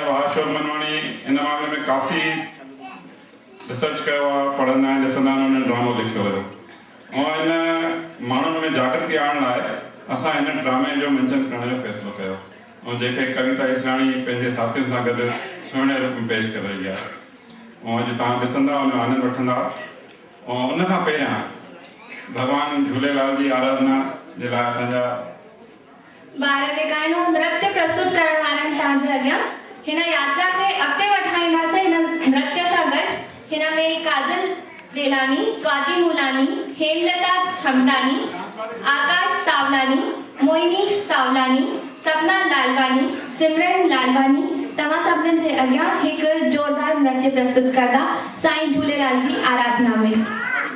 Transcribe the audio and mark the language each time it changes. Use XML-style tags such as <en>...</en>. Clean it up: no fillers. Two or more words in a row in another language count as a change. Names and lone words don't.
<sd>अशोक मनवाणी इन मामले में काफ़ी रिसर्च कयो आहे पढ़ंदा आहिनि ॾिसंदा आहिनि उन्हनि ड्रामो लिखियो हुयो ऐं इन माण्हुनि में जागृति आणण लाइ असां हिन ड्रामे जो मंचन करण जो फ़ैसिलो कयो ऐं जेके कविता इसराणी पंहिंजे साथियुनि सां गॾु सुहिणे रूप में पेश करे रही आहे ऐं अॼु तव्हां ॾिसंदा हुन आनंद वठंदा ऐं उन खां पहिरियां भॻवान झूलेलाल जी आराधना जे लाइ असांजा ॿार जेका आहिनि उहो नृत्य प्रस्तुत करण वारा आहिनि तव्हांजे अॻियां हिन यात्रा खे अॻिते वधाईंदासीं हिन नृत्य सां गॾु हिन में काजल रेलानी स्वाति मूलानी हेमलता छमटानी आकाश सावलानी मोहिनी सावलानी सपना लालवानी सिमरन लालवानी तव्हां सभिनीनि जे अॻियां हिकु ज़ोरदार नृत्य प्रस्तुत कंदा साईं झूलेलाल जी आराधना में</sd>